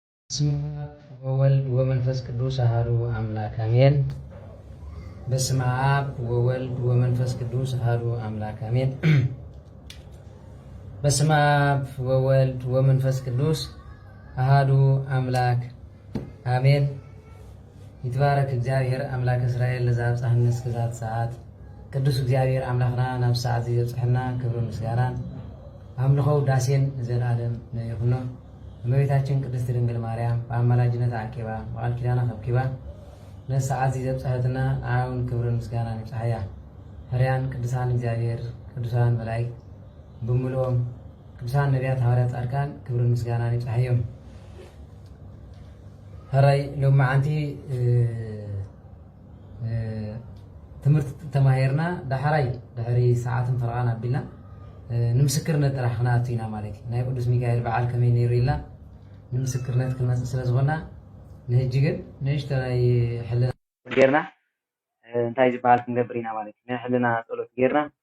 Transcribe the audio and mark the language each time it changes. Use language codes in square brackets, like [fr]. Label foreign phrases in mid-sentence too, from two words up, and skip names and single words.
[gez] በስመ አብ ወወልድ ወመንፈስ ቅዱስ አሐዱ አምላክ አሜን። በስመ አብ ወወልድ ወመንፈስ ቅዱስ አሐዱ አምላክ አሜን። በስመ አብ ወወልድ ወመንፈስ ቅዱስ አሐዱ አምላክ አሜን። ይትባረክ እግዚአብሔር አምላክ እስራኤል ለዘአብጽሐነ እስከዛት [ti] ሰዓት ቅዱስ እግዚአብሔር አምላክና ናብ ሰዓት ዘብጽሕና ክብርን ምስጋናን አምልኾው ዳሴን ዘላለም ይሁን። እመቤታችን ቅድስት ድንግል ማርያም በአማላጅነት አቂባ በቃል ኪዳና ከብኪባ ነሰዓት ዘብጽሕትና አሁን ክብርን ምስጋናን ይጽሐያ ሕርያን ቅዱሳን እግዚአብሔር ቅዱሳን መላእክት ብምልኦም ቅዱሳን ነቢያት ሐዋርያት ጻድቃን ክብርን ምስጋናን ይጽሐዮም። ሕራይ ሎማዓንቲ ትምህርት ተማሂርና ዳሕራይ ድሕሪ ሰዓትን ፈርቓን ኣቢልና ንምስክርነት ጥራሕ ክነኣቱ ኢና ማለት እዩ። ናይ ቅዱስ ሚካኤል በዓል ከመይ ነይሩ ኢልና ንምስክርነት ክንመፅእ ስለ ዝኾና ንሕጂ ግን ንእሽቶ ናይ ሕልና ጌርና እንታይ ዝበሃል ክንገብር ኢና ማለት እዩ። ናይ ሕልና ፀሎት ጌርና